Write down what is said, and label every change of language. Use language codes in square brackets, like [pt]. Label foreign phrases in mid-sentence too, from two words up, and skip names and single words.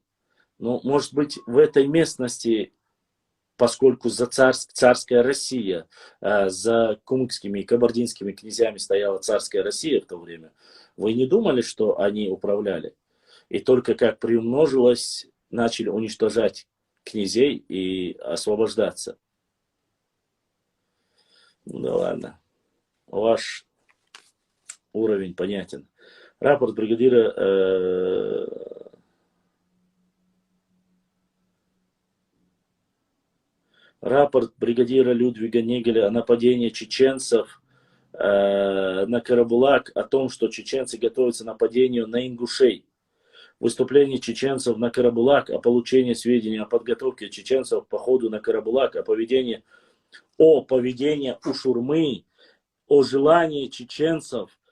[ru] Но, может быть, в этой местности, поскольку за царская Россия, за кумыкскими и кабардинскими князьями стояла царская Россия в то время, вы не думали, что они управляли? И только как приумножилось, начали уничтожать князей и освобождаться. Ну да ладно. Ваш уровень понятен. Рапорт бригадира... Рапорт бригадира Людвига Негеля о нападении чеченцев на Карабулак, о том, что чеченцы готовятся к нападению на ингушей. Выступление чеченцев на Карабулак, о получении сведений о подготовке чеченцев к походу на Карабулак, о поведении у Шурмы, о желании чеченцев